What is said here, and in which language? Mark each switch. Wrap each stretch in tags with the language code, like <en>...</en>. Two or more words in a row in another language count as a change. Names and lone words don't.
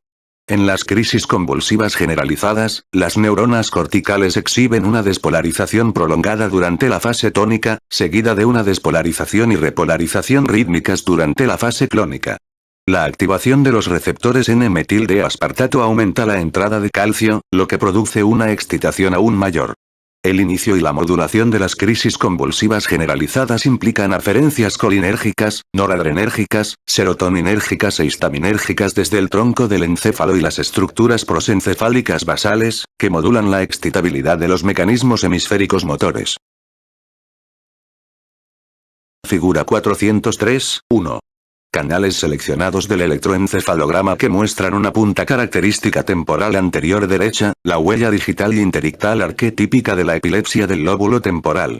<es>En las crisis convulsivas generalizadas, las neuronas corticales exhiben una despolarización prolongada durante la fase tónica, seguida de una despolarización y repolarización rítmicas durante la fase clónica. La activación de los receptores N-metil-D-aspartato aumenta la entrada de calcio, lo que produce una excitación aún mayor. El inicio y la modulación de las crisis convulsivas generalizadas implican aferencias colinérgicas, noradrenérgicas, serotoninérgicas e histaminérgicas desde el tronco del encéfalo y las estructuras prosencefálicas basales, que modulan la excitabilidad de los mecanismos hemisféricos motores. Figura 403.1. Canales seleccionados del electroencefalograma que muestran una punta característica temporal anterior derecha, la huella digital y interictal arquetípica de la epilepsia del lóbulo temporal.</es>